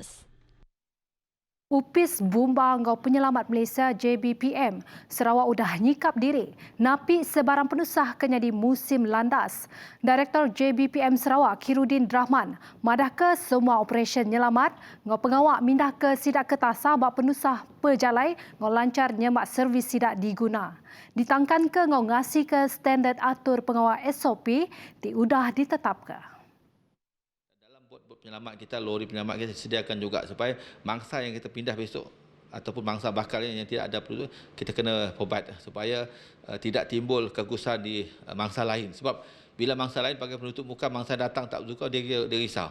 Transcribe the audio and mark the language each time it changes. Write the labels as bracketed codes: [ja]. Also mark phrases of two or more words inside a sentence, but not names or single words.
[iba] Upis Bumba Ngau Penyelamat Malaysia JBPM Sarawak udah nyikap diri napi sebarang penusah kena di musim landas. Direktor JBPM Sarawak Kirudin Rahman madah ke semua operasi nyelamat ngau pengawak mindah ke sidak ketasa bak penusah pejalai ngau lancar nyemak servis sidak diguna. Ditangkan ke ngau ngasih ke standard atur pengawak SOP diudah ditetapkan. [ms] Bot penyelamat kita, lori penyelamat kita sediakan juga supaya mangsa yang kita pindah besok ataupun mangsa bakal yang tidak ada perlu kita kena provide supaya tidak timbul kegusaran di mangsa lain. Sebab bila mangsa lain pakai penutup muka, mangsa datang tak suka, dia risau.